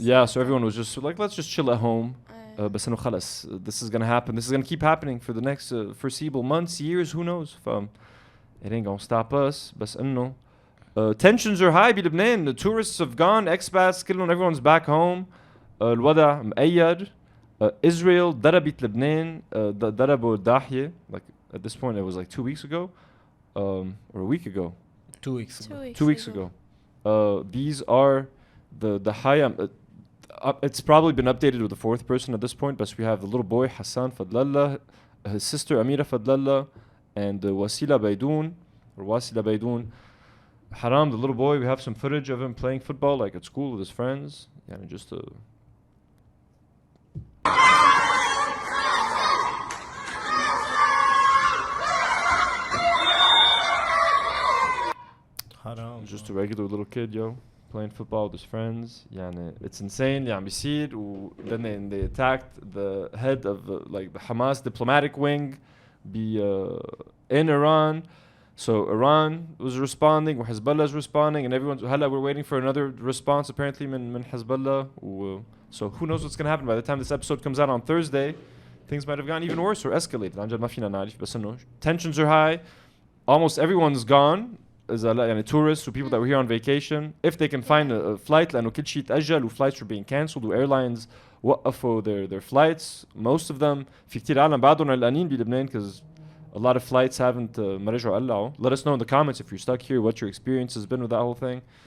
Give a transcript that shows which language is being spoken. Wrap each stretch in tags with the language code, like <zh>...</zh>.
<en>Yeah, so everyone was just like, let's just chill at home. But this is gonna happen. This is gonna keep happening for the next foreseeable months, years. Who knows? It ain't gonna stop us. But tensions are high. The tourists have gone. Expats, everyone's back home.</en> <ar>الوضع مقيد. Israel ضربت لبنان ضربوا الضاحية.</ar> <en>Like at this point it was like 2 weeks ago or a week ago. 2 weeks ago. 2 weeks ago. These are the ضحايا. It's probably been updated with the fourth person at this point, but we have the little boy Hassan Fadlallah, his sister Amira Fadlallah, and Wasila Baidoun. Haram, the little boy, we have some footage of him playing football like at school with his friends. Yeah, just</en> <ar>حرام.</ar> <en>just a regular little kid, yo, playing football with his friends. Yeah, it's insane. Yeah,</en> <ar>بيصير.</ar> <en>Then they attacked the head of like the Hamas diplomatic wing in Iran. So Iran was responding, Hezbollah is responding, and everyone's we're waiting for another response apparently من Hezbollah. So who knows what's going to happen by the time this episode comes out on Thursday. Things might have gotten even worse or escalated.</en> <ar>عن جد ما فينا نعرف بس إنه</ar> <en>tensions are high. Almost everyone's gone.</en> <ar>يعني</ar> <en>tourists or people that were here on vacation. If they can find a flight</en> <ar>لأنه كل شيء تأجل</ar> <en>flights were being cancelled airlines</en> <ar>وقفوا</ar> <en>their flights. Most of them</en> <ar>في كتير عالم بعدهم قلقانين بلبنان</ar> <en>because a lot of flights haven't</en> <ar>ما رجعوا قلعوا.</ar> <en>Let us know in the comments if you're stuck here, what your experience has been with that whole thing.</en>